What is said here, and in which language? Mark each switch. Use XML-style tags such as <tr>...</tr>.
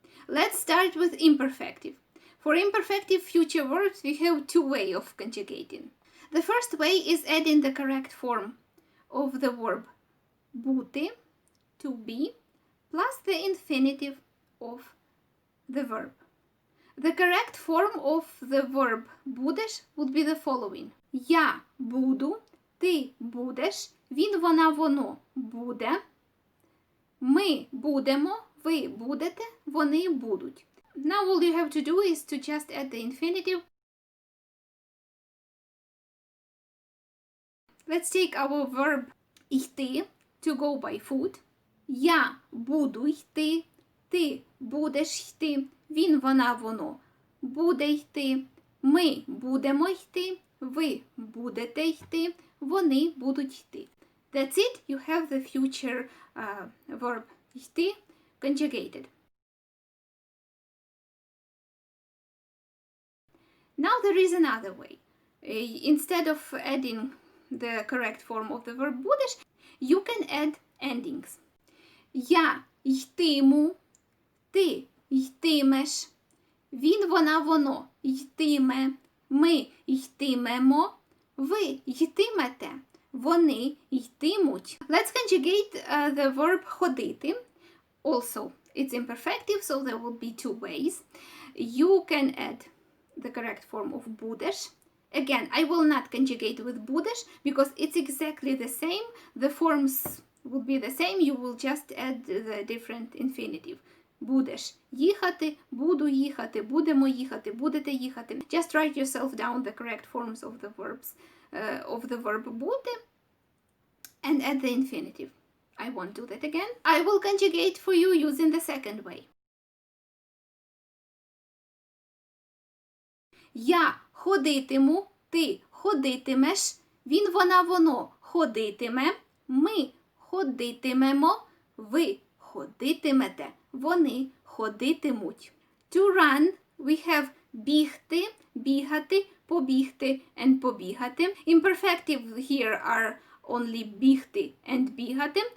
<en>Let's start with imperfective. For imperfective future verbs, we have two ways of conjugating. The first way is adding the correct form of the verb бути, to be, plus the infinitive of the verb. The correct form of the verb будеш would be the following.</en> <uk>Я буду, ти будеш, він, вона, воно буде, ми будемо, ви будете, вони будуть.</uk> <en>Now all you have to do is to just add the infinitive. Let's take our verb йти, to go by foot.</en> <uk>Я буду йти, ти будеш йти, він, вона, воно буде йти, ми будемо йти, ви будете йти, вони будуть йти.</uk> <en>That's it. You have the future verb йти conjugated. Now there is another way. Instead of adding the correct form of the verb будеш, you can add endings.</en> <uk>Я йтиму, ти йтимеш, він, вона, воно йтиме, ми йтимемо, ви йтимете, вони йтимуть.</uk> <en>Let's conjugate the verb ходити. Also, it's imperfective, so there will be two ways. You can add the correct form of будеш. Again, I will not conjugate with будеш because it's exactly the same. The forms will be the same. You will just add the different infinitive.</en> <uk>Будеш їхати, буду їхати, будемо їхати, будете їхати.</uk> <en>Just write yourself down the correct forms of the verbs, of the verb бути, and add the infinitive. I won't do that again. I will conjugate for you using the second way.</en> <uk>Я ходитиму, ти ходитимеш, він, вона, воно ходитиме, ми ходитимемо, ви ходитимете, вони ходитимуть.</uk> <en>To run, we have бігти, бігати, побігти and побігати. Imperfective here are only бігти and бігати.</en>